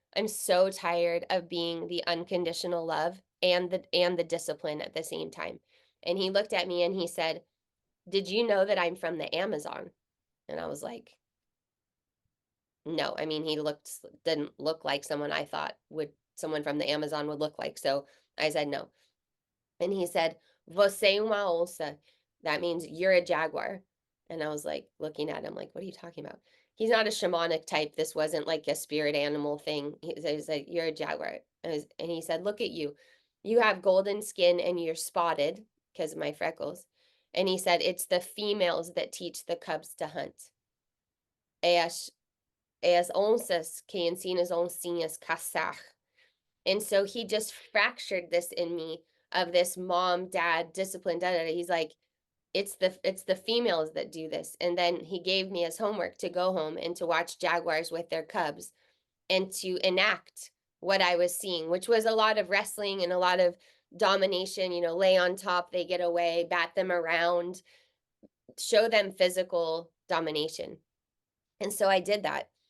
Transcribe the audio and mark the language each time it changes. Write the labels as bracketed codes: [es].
[en] I'm so tired of being the unconditional love and the discipline at the same time. And he looked at me and he said, did you know that I'm from the Amazon? And I was like, no. I mean, he didn't look like someone I thought someone from the Amazon would look like. So I said no. And he said, [pt] Você uma onça. [en] That means you're a jaguar. And I was like looking at him like, what are you talking about? He's not a shamanic type. This wasn't like a spirit animal thing. He said, you're a jaguar. And he said, look at you. You have golden skin and you're spotted because of my freckles. And he said, it's the females that teach the cubs to hunt. [pt] As onças que ensina as oncinhas caçar. [en] And so he just fractured this in me of this mom, dad, discipline, He's like, it's the females that do this. And then he gave me as homework to go home and to watch jaguars with their cubs and to enact what I was seeing, which was a lot of wrestling and a lot of domination, lay on top, they get away, bat them around, show them physical domination. And so I did that.